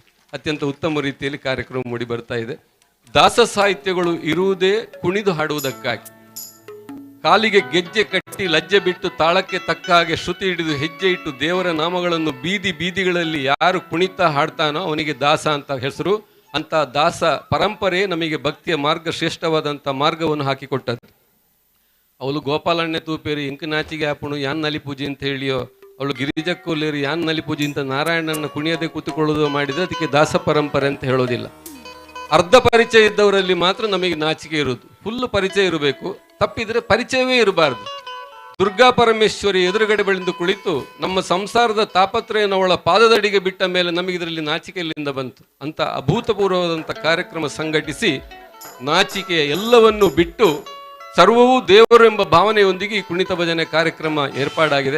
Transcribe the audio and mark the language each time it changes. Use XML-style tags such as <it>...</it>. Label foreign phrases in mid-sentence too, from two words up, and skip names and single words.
<kn>ಅತ್ಯಂತ ಉತ್ತಮ ರೀತಿಯಲ್ಲಿ ಕಾರ್ಯಕ್ರಮ ಮೂಡಿ ಬರ್ತಾ ಇದೆ. ದಾಸ ಸಾಹಿತ್ಯಗಳು ಇರುವುದೇ ಕುಣಿದು ಹಾಡುವುದಕ್ಕಾಗಿ. ಕಾಲಿಗೆ ಗೆಜ್ಜೆ ಕಟ್ಟಿ ಲಜ್ಜೆ ಬಿಟ್ಟು ತಾಳಕ್ಕೆ ತಕ್ಕ ಹಾಗೆ ಶ್ರುತಿ ಹಿಡಿದು ಹೆಜ್ಜೆ ಇಟ್ಟು ದೇವರ ನಾಮಗಳನ್ನು ಬೀದಿ ಬೀದಿಗಳಲ್ಲಿ ಯಾರು ಕುಣಿತಾ ಹಾಡ್ತಾನೋ ಅವನಿಗೆ ದಾಸ ಅಂತ ಹೆಸರು. ಅಂತ ದಾಸ ಪರಂಪರೆ ನಮಗೆ ಭಕ್ತಿಯ ಮಾರ್ಗ ಶ್ರೇಷ್ಠವಾದಂಥ ಮಾರ್ಗವನ್ನು ಹಾಕಿಕೊಟ್ಟದ್ದು. ಅವಳು ಗೋಪಾಲಣ್ಣ</kn> <tcy>ತೂಪೇರಿ ಇಂಕ ನಾಚಿಗೆ ಆಪುಣು ಯಾನ್ ನಲಿ</tcy> <kn>ಪೂಜೆ ಅಂತ ಹೇಳಿಯೋ, ಅವಳು</kn> <tcy>ಗಿರಿಜಕ್ಕೋಲೇರಿ ಯಾನ್ ನಲಿ</tcy> <kn>ಪೂಜೆ ಅಂತ ನಾರಾಯಣನ ಕುಣಿಯದೆ ಕೂತುಕೊಳ್ಳೋದು ಮಾಡಿದ್ರೆ ಅದಕ್ಕೆ ದಾಸ ಪರಂಪರೆ ಅಂತ ಹೇಳೋದಿಲ್ಲ. ಅರ್ಧ ಪರಿಚಯ ಇದ್ದವರಲ್ಲಿ ಮಾತ್ರ ನಮಗೆ ನಾಚಿಕೆ ಇರುವುದು. ಫುಲ್ ಪರಿಚಯ ಇರಬೇಕು, ತಪ್ಪಿದ್ರೆ ಪರಿಚಯವೇ ಇರಬಾರ್ದು. ದುರ್ಗಾ ಪರಮೇಶ್ವರಿ ಎದುರುಗಡೆ ಬೆಳೆದು ಕುಳಿತು ನಮ್ಮ ಸಂಸಾರದ ತಾಪತ್ರಯನ್ನು ಅವಳ ಪಾದದಡಿಗೆ ಬಿಟ್ಟ ಮೇಲೆ ನಮಗೆ ಇದರಲ್ಲಿ ನಾಚಿಕೆಯಲ್ಲಿಂದ ಬಂತು ಅಂತ ಅಭೂತಪೂರ್ವವಾದಂಥ ಕಾರ್ಯಕ್ರಮ ಸಂಘಟಿಸಿ ನಾಚಿಕೆಯ ಎಲ್ಲವನ್ನೂ ಬಿಟ್ಟು ಸರ್ವವೂ ದೇವರು ಎಂಬ ಭಾವನೆಯೊಂದಿಗೆ ಈ ಕುಣಿತ ಭಜನೆ ಕಾರ್ಯಕ್ರಮ ಏರ್ಪಾಡಾಗಿದೆ.</kn>